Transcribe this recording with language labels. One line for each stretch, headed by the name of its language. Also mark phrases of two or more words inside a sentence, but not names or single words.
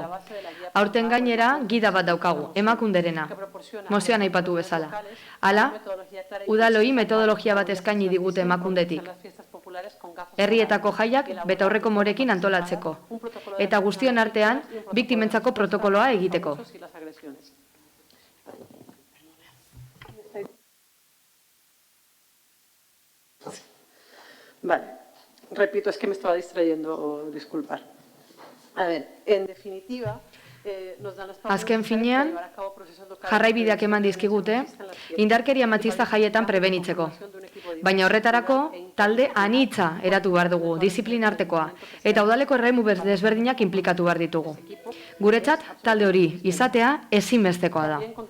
Basque: Aurten gainera, gida bat daukagu, emakunderena, mozioan aipatu bezala. Hala, udaloi metodologia bat eskaini digute emakundetik. Herrietako jaiak betaurreko morekin antolatzeko, eta guztion artean biktimentzako protokoloa egiteko.
Spanish: Vale, repito, es que me estaba distrayendo, disculpar. A ver, en definitiva,
Basque: Azken finean, jarraibideak eman dizkigute, indarkeria matxista jaietan prebenitzeko. Baina horretarako, talde anitza eratu behar dugu, disiplina artekoa, eta udaleko erremu desberdinak inplikatu behar ditugu. Guretzat, talde hori izatea ezinbestekoa da.